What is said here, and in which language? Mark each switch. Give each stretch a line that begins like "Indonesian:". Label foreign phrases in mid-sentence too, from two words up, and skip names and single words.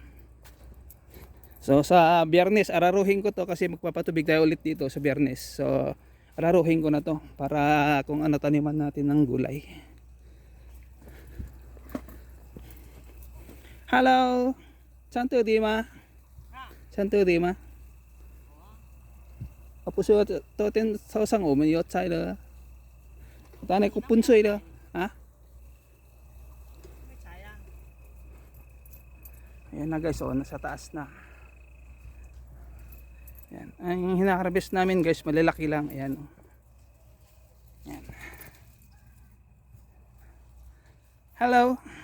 Filipino: So sa Biyernes araruhin ko to kasi magpapatubig tayo ulit dito sa Biyernes. So araruhin ko na to para kung ano taniman natin ng gulay. Hello. Santo Dima. Santo Dima.
Chinese: 我不是说昨天早上我们有摘了，但那个喷水的啊。
Filipino: Ayan na guys, oh, nasa taas na. Ayan. Ang hinaharvest namin guys, malalaki lang. Ayan. Ayan. Hello.